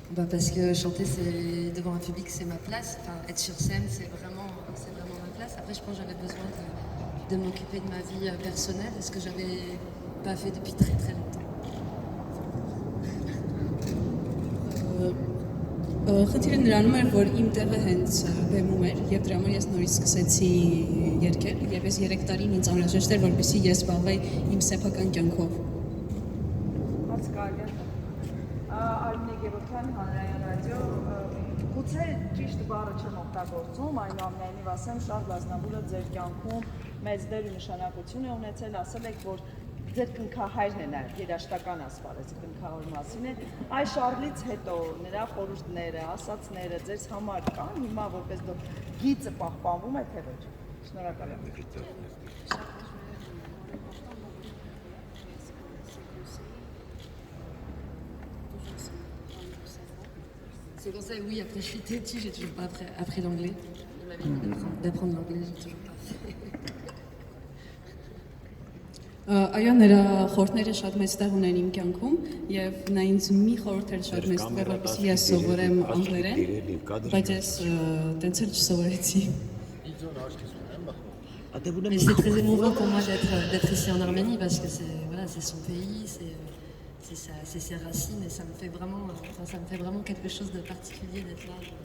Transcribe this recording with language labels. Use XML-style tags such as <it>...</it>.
<fr>Parce que chanter devant un public c'est ma place, enfin, être sur scène c'est vraiment ma place. Après je pense que j'avais besoin de m'occuper de ma vie personnelle, ce que j'avais pas fait depuis très très longtemps.</fr> <hy>Խնդիրը նրանում էր, որ իմ տեղը հենց բեմում էր եւ դրա համար ես նորից սկսեցի երգել եւ ես 3 տարին ինձ անհրաժեշտ էր, որպեսզի ես զբաղվեի իմ սեփական կյանքով։ Հարց կարելի է։ Արմինե Գևորգյան հանրային ռադիո, գուցե ճիշտ բառը չեմ օգտագործում, այնուամենայնիվ ասեմ, Շարլ Ազնավուրը ձեր կյանքում մեծ դեր ու նշանակություն է ունեցել, ասել եք, որ ձեր կնքահայրն է նաև երաժշտական ասպարեզի կնքահոր մասին է, այս Շարլից հետո նրա խորհուրդները, ասածները ձեզ համար կան, հիմա որպես դու գիծը պահպանվում է, թե ոչ։ Շնորհակալ եմ։</hy> <fr>C'est pour ça, oui, après je suis têtue, j'ai toujours pas appris l'anglais. Il m'avait dit d'apprendre l'anglais, j'ai toujours pas fait.</fr> <hy>Այո, նրա խորհուրդները շատ մեծ տեղ ունեն իմ կյանքում եւ նա ինձ մի խորհուրդ էր շատ մեծ տեղ, որպեսզի ես սովորեմ անգլերեն, բայց ես տենց էլ չսովորեցի։</hy> <fr>Mais c'est très émouvant pour moi d'être ici en Arménie parce que c'est son pays, c'est ses racines et ça me fait vraiment quelque chose de particulier d'être là.</fr>